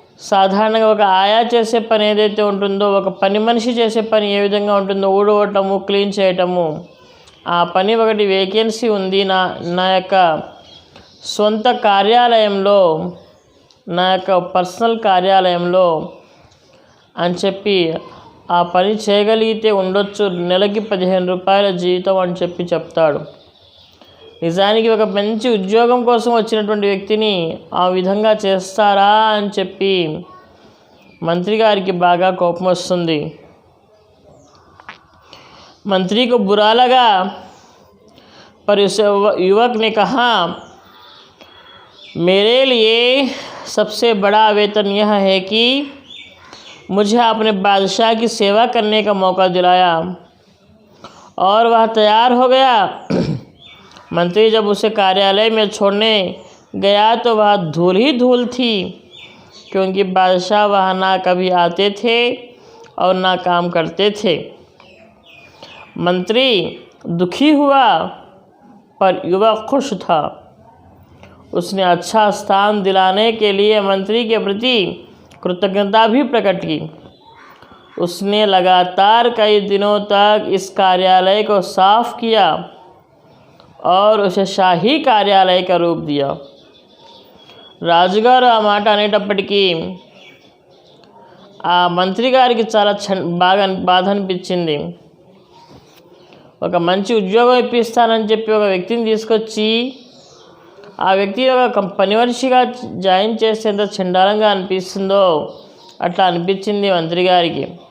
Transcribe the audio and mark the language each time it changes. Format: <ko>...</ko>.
<te>సాధారణంగా ఒక ఆయా చేసే పని ఏదైతే ఉంటుందో, ఒక పని మనిషి చేసే పని ఏ విధంగా ఉంటుందో, ఊడవటము, క్లీన్ చేయటము, ఆ పని ఒకటి వేకెన్సీ ఉంది నా యొక్క సొంత కార్యాలయంలో, నా యొక్క పర్సనల్ కార్యాలయంలో అని చెప్పి ఆ పని చేయగలిగితే ఉండొచ్చు, నెలకి 15 రూపాయల జీతం అని చెప్పి చెప్తాడు. నిజానికి ఒక మంచి ఉద్యోగం కోసం వచ్చినటువంటి వ్యక్తిని ఆ విధంగా చేస్తారా అని చెప్పి మంత్రి గారికి బాగా కోపం వస్తుంది.</te> <hi>मंत्री को बुरा लगा, पर उस युवक ने कहा, मेरे लिए सबसे बड़ा वेतन यह है कि मुझे अपने बादशाह की सेवा करने का मौका दिलाया। और वह तैयार हो गया। मंत्री जब उसे कार्यालय में छोड़ने गया तो वह धूल ही धूल थी, क्योंकि बादशाह वहाँ ना कभी आते थे और ना काम करते थे। मंत्री दुखी हुआ, पर युवक खुश था। उसने अच्छा स्थान दिलाने के लिए मंत्री के प्रति कृतज्ञता भी प्रकट की। उसने लगातार कई दिनों तक इस कार्यालय को साफ किया और उसे शाही कार्यालय का रूप दिया।</hi> <te>రాజుగారు ఆ మాట అనేటప్పటికీ ఆ మంత్రి గారికి చాలా బాధ అనిపించింది. ఒక మంచి ఉద్యోగం ఇప్పిస్తానని చెప్పి ఒక వ్యక్తిని తీసుకొచ్చి ఆ వ్యక్తి ఒక పని మనిషిగా జాయిన్ చేస్తే ఎంత చండాలంగా అనిపిస్తుందో అట్లా అనిపించింది మంత్రి గారికి.</te>